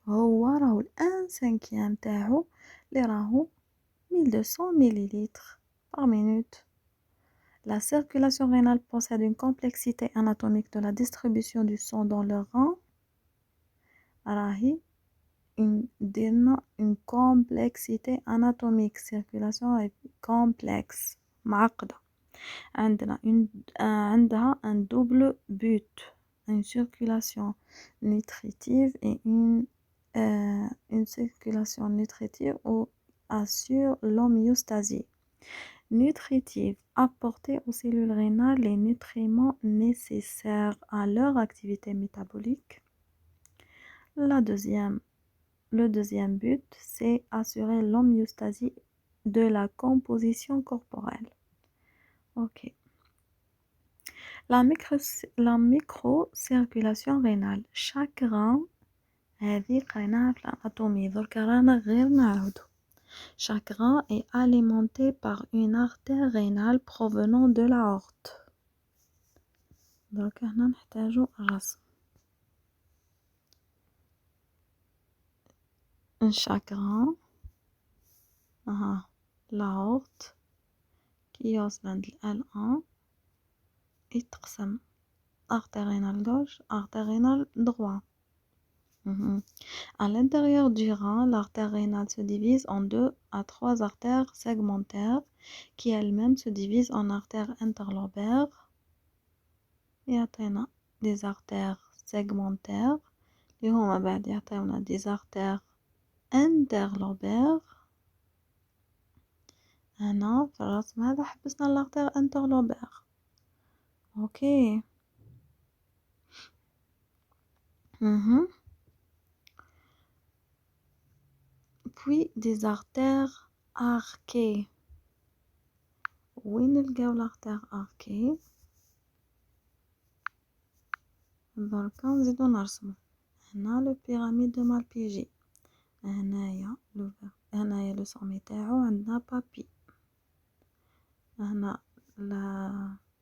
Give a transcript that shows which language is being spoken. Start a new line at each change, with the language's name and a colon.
Arabic: هو راهو 1/5 تاعو اللي راهو 1200
French: ml par minute. La circulation rénale possède une complexité anatomique de la distribution du sang dans le rein.
Arabic: راهي
French: une complexité anatomique. Circulation complexe
Arabic: معقدة. عندها
French: un double but, une circulation nutritive et une circulation nutritive où assure l'homéostasie. Nutritive, apporter aux cellules rénales les nutriments nécessaires à leur activité métabolique. Le deuxième but, c'est assurer l'homéostasie de la composition corporelle. Ok. La microcirculation rénale. Chaque rein
Arabic: هذه قريناها في الأناتومي دركا رانا غير نعاودو.
French: Chaque rein est alimenté par une artère rénale provenant de l'aorte.
Arabic: دركا هنا نحتاجو الرسم.
French: Chaque rein l'aorte qui
Arabic: يوصل عند
French: L1
Arabic: يتقسم
French: artère rénale gauche, artère rénale droite. À l'intérieur du rein, l'artère rénale se divise en 2 à 3 artères segmentaires qui elles-mêmes se divisent en artères interlobaires. Et on a des artères segmentaires. Et on a des artères interlobaires.
Arabic: هنا في الرسم هذا حبسنا
French: l'artère interlobaire. اوكي puis des artères arquées.
Arabic: وين نلقاو
French: l'artère arquée؟
Arabic: دركا نزيدو نرسمو هنا لو بيراميد دو مالبيجي. هنايا لو سومي تاعو عندنا بابي. هنا